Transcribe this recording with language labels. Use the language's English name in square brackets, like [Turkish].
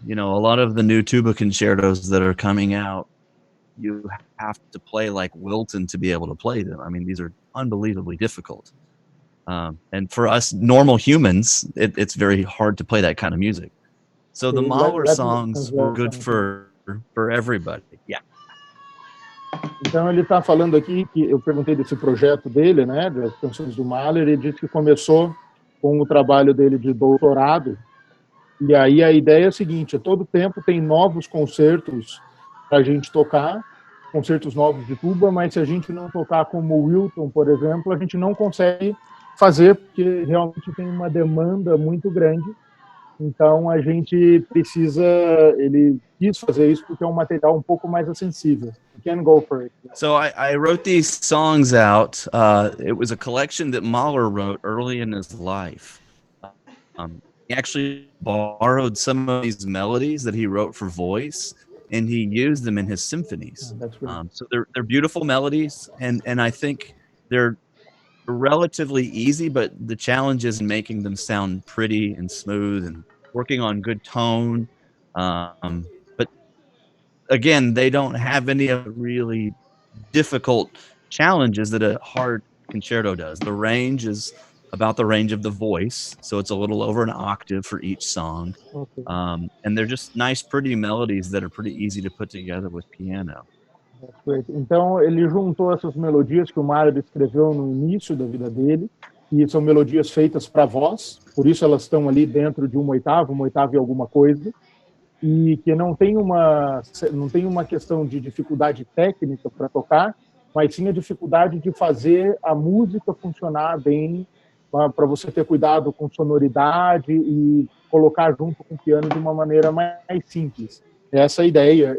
[English] You know, a lot of the new tuba concertos that are coming out, you have to play like Wilton to be able to play them. I mean, these are unbelievably difficult. And for us normal humans, it's very hard to play that kind of music. So the Okay, Mahler let me songs were good for everybody. Yeah. [Portuguese] Então ele está falando aqui que eu perguntei desse projeto dele, né, das canções do Mahler. Ele disse que começou com o trabalho dele de doutorado, e aí a ideia é a seguinte: todo tempo tem novos concertos para a gente tocar, concertos novos de tuba, mas se a gente não tocar como o Wilton, por exemplo, a gente não consegue fazer, porque realmente tem uma demanda muito grande. Então a gente precisa, ele quis fazer isso porque é um material um pouco mais acessível. [English] You can go for it. So I wrote these songs out. It was a collection that Mahler wrote early in his life. He actually borrowed some of these melodies that he wrote for voice, and he used them in his symphonies. Oh, that's great. So they're beautiful melodies, and I think they're relatively easy, but the challenge is in making them sound pretty and smooth and working on good tone. But again, they don't have any of the really difficult challenges that a hard concerto does. The range is about the range of the voice, so it's a little over an octave for each song. Okay. And they're just nice, pretty melodies that are pretty easy to put together with piano. That's great. [Portuguese] Então ele juntou essas melodias que o Mahler escreveu no início da vida dele, e são melodias feitas para voz, por isso elas estão ali dentro de uma oitava e alguma coisa, e que não tem uma questão de dificuldade técnica para tocar, mas sim a dificuldade de fazer a música funcionar bem, para você ter cuidado com sonoridade e colocar junto com o piano de uma maneira mais simples. Essa é a ideia.